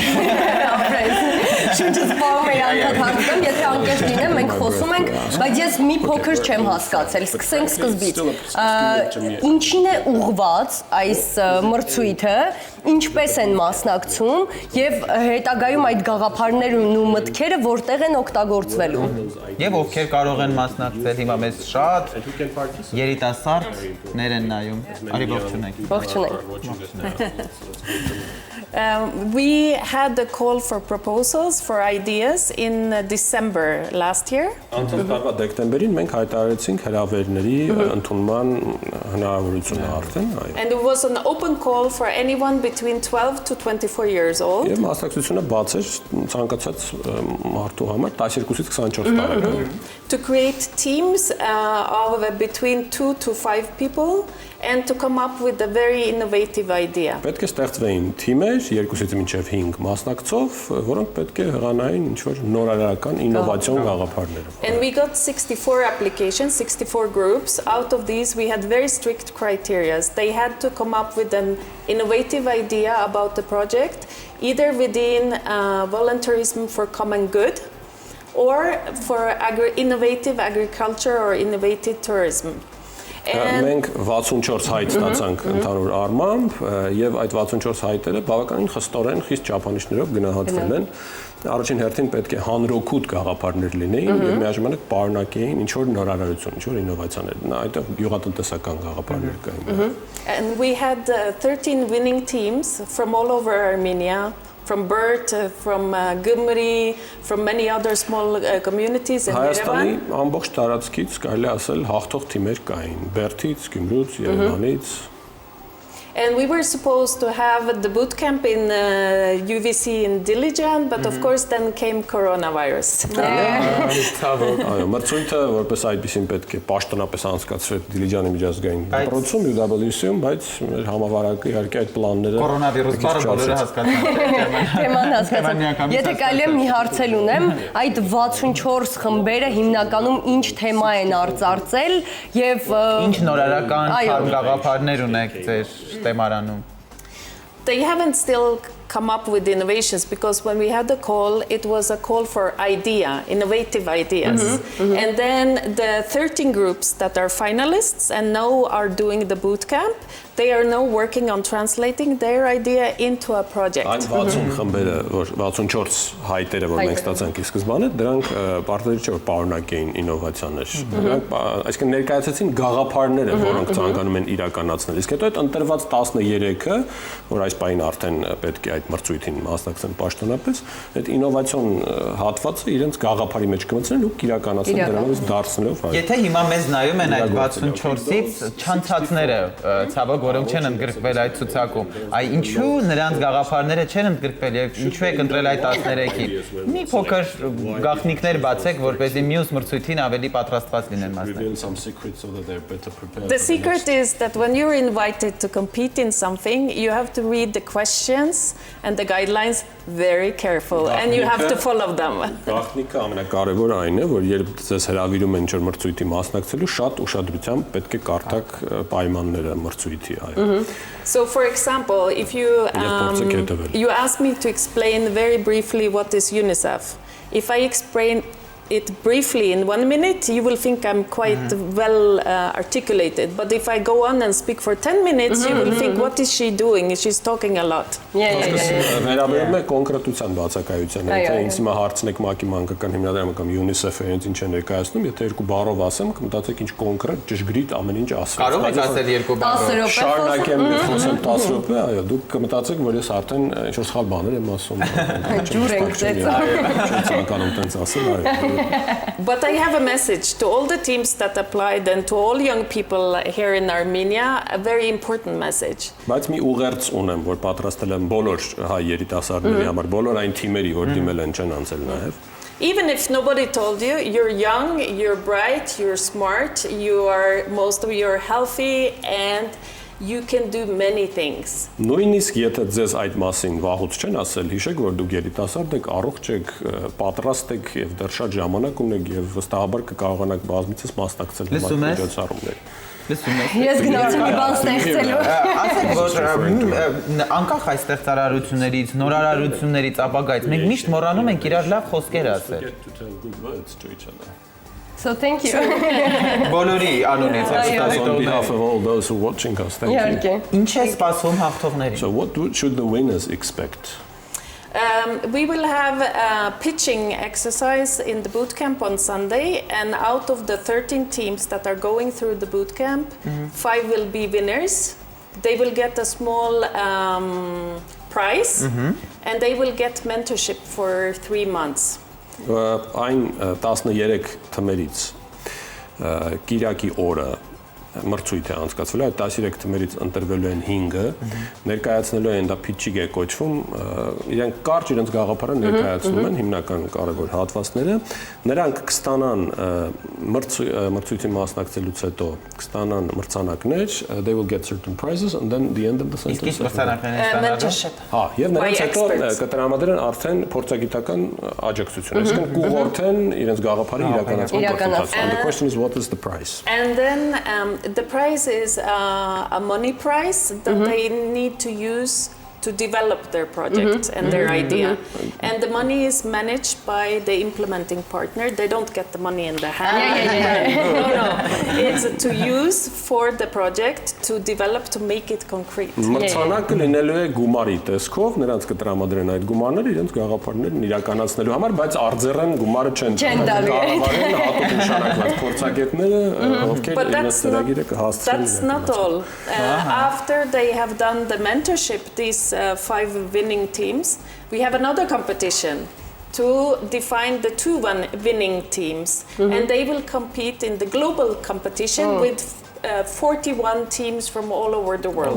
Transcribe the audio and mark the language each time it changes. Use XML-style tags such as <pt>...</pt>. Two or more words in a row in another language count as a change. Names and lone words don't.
<hy>Շուտից բաղում էի անդադարձում, եթե անկեղծ լինեմ, մենք խոսում ենք, բայց ես մի փոքր չեմ հասկացել, սկսենք սկզբից։ Ինչին է ուղղված այս մրցույթը, ինչպես են մասնակցում եւ հետագայում այդ գաղափարներն ու մտքերը որտեղ են օգտագործվելու։ Եվ ովքեր կարող են մասնակցել, հիմա մեզ շատ երիտասարդներ են նայում։ Արի ողջունենք։ Ողջունենք։</hy> <en>We had a call for proposals for ideas in December last year.</en> <hy>Անցած տարվա դեկտեմբերին մենք հայտարարեցինք հրավերների ընդունման հնարավորությունը արդեն, այո։</hy> <en>And it was an open call for anyone between 12 to 24 years old.</en> <hy>Եվ մասնակցությունը բաց էր ցանկացած մարդու համար 12-ից 24 տարեկան։</hy> <en>To create teams of between 2 to 5 people and to come up with a very innovative idea.</en> <hy>Պետք է ստեղծվեին թիմեր 2-ից մինչև 5 մասնակցով, որոնք պետք է հղանային ինչ-որ նորարարական ինովացիոն գաղափարներով։</hy> <en>And we got 64 applications, 64 groups. Out of these, we had very strict criteria. They had to come up with an innovative idea about the project, either within volunteerism for common good, or for innovative agriculture or innovative tourism.</en> <hy>Մենք 64 հայտ ստացանք ընդհանուր առմամբ եւ այդ 64 հայտերը բավականին խստորեն խիստ չափանիշներով գնահատվել են։ Առաջին հերթին պետք է հանրօգուտ գաղափարներ լինեին եւ միաժամանակ պարունակեին ինչ որ նորարարություն, ինչ որ ինովացիաներ։ Այդտեղ գյուղատնտեսական գաղափարներ կային։</hy> <en>And we had 13 winning teams from all over Armenia. From Bert, from Gümri, from many other small communities in</en> <hy>Հայաստանի Yerevan. ամբողջ տարածքից կարելի ասել հաղթող թիմեր կային, Բերթից, Գյումրուց, Երևանից։</hy> <en>And we were supposed to have the boot camp in UVC in Dilijan, but of course then came coronavirus.</en> <hy>Այո, մրցույթը որպես այդպեսին պետք է պաշտոնապես անցկացվեր Դիլիջանի միջազգային դպրոցում UWC-ում, բայց մեր համավարակը իհարկե այդ պլանները կորոնավիրուս բառը բոլորը հասկացան։ Թեման հասկացան։ Եթե կարելի է մի հարց ունեմ, այդ 64 խմբերը հիմնականում ինչ թեմա են արծարծել եւ Ինչ նորարարական գաղափարներ ունեք ձեր թեմարանում։</hy> <en>They haven't still come up with innovations because when we had the call, it was a call for innovative ideas. And then the 13 groups that are finalists and now are doing the boot camp, they are now working on translating their idea into a project.</en> <hy>Այն 60 խմբերը, որ 64 հայտերը, որ մենք ստացանք ի սկզբանե, դրանք պարտադիր չէ որ պարունակեին ինովացիաներ։ Դրանք այսինքն ներկայացեցին գաղափարները, որոնք ցանկանում են իրականացնել։ Իսկ հետո այդ ընտրված 13-ը, որ այս պահին արդեն պետք է այդ մրցույթին մասնակցեն պաշտոնապես, այդ ինովացիոն հատվածը իրենց գաղափարի մեջ կմտցնեն ու իրականացնեն դրանից դարձնելով հայ։ Եթե հիմա մեզ նայում են այդ 64-ից չանցածները, ցավոք որոնք չեն ընդգրկվել այդ ցուցակում, այ ինչու նրանց գաղափարները չեն ընդգրկվել եւ ինչու եք ընտրել այդ 13-ին։ Մի փոքր գաղտնիքներ բացեք, որպեսզի մյուս մրցույթին ավելի պատրաստված լինեն մասնակցել։</hy> <en>The secret is that when you're invited to compete in something, you have to read the questions and the guidelines very careful and you have to follow them.</en> <hy>Գաղտնիքը ամենակարևորը այն է, որ երբ ձեզ հրավիրում են ինչ-որ մրցույթի մասնակցելու, շատ ուշադրությամբ պետք է կարդաք պայմանները մրցույթի, այո։</hy> <en>So for example, if you ask me to explain very briefly what is UNICEF, if I explain it briefly in 1 minute, you will think I'm quite well articulated. But if I go on and speak for 10 minutes, you will think, what is she doing? She's talking a lot.</en> <hy>Վերաբերում է կոնկրետության բացակայությանը, եթե ինձ հիմա հարցնեք ՄԱԿ-ի մանկական հիմնադրամը կամ UNICEF-ը ինչ են ներկայացնում, եթե երկու բառով ասեմ, կմտածեք ինչ կոնկրետ ճշգրիտ ամեն ինչ ասել։ Կարող եք ասել երկու բառով։ Շարունակեմ խոսեմ 10 րոպե, այո, դուք կմտածեք, որ ես արդեն ինչ-որ սխալ բաներ եմ ասում։ Ջուր ենք ծեծում։ Ցանկանում տենց ասել, այո։</hy> <en>But I have a message to all the teams that applied and to all young people here in Armenia, a very important message.</en> <hy>Բայց մի ուղերձ ունեմ, որ պատրաստել եմ բոլոր հայ երիտասարդների համար, բոլոր այն թիմերի, որ դիմել են չեն անցել նաև։</hy> <en>Even if nobody told you, you're young, you're bright, you're smart, most of you are healthy and you can do many things.</en> <hy>Նույնիսկ եթե ձեզ այդ մասին վաղուց չեն ասել, հիշեք, որ դուք երիտասարդ եք, առողջ եք, պատրաստ եք եւ դեռ շատ ժամանակ ունեք եւ վստահաբար կկարողանաք բազմիցս մասնակցել միջոցառումների։ Ես գնացի մի բան ստեղծելու։ Ասեք, որ անկախ այս ստեղծարարություններից, նորարարություններից, ապագայից մենք միշտ մոռանում ենք իրար լավ խոսքեր ասել։</hy> <en>So thank you.</en> <hy>Բոլորի անունից</hy> <en>On behalf of all those who are watching us, thank you.</en> <hy>Ինչ է սպասում հաղթողներին։</hy> <en>So what should the winners expect? We will have a pitching exercise in the boot camp on Sunday, and out of the 13 teams that are going through the boot camp, 5 will be winners. They will get a small prize, and they will get mentorship for 3 months.</en> <hy>Այն 13 թմերից Կիրակի օրը մրցույթ է անցկացվել, այդ 13 թմերից ընտրվելու են 5-ը, ներկայացնելու են դա pitching է կոչվում, իրենք կարճ իրենց գաղափարը ներկայացնում են հիմնական կարևոր հատվածները, նրանք կստանան մրցույթի մասնակցելուց հետո կստանան մրցանակներ,</hy> <en>they will get certain prizes and then the end of the sentence.</en> <hy>Իսկ մրցանակները mentorship. Հա, եւ նրանց հետո կտրամադրեն արդեն փորձագիտական աջակցություն, այսինքն կուղղորդեն իրենց գաղափարի իրականացման գործընթացը.</hy> <en>And the question is what is the price? And then the prize is a money prize that they need to use to develop their project and their idea. And the money is managed by the implementing partner. They don't get the money in the hand. No. It's to use for the project to develop, to make it concrete.</en> <hy>Մրցանակը լինելու է գումարի տեսքով, նրանց կտրամադրեն այդ գումարները իրենց գաղափարներն իրականացնելու համար, բայց արձերեն գումարը չեն կառավարեն հատուկ նշանակված փորձագետները, ովքեր իրենց ծրագիրը կհասցնեն։</hy> <en>That's not all. After they have done the mentorship, these 5 winning teams, we have another competition to define the 2 winning teams, and they will compete in the global competition with 41 teams from all over the world.</en>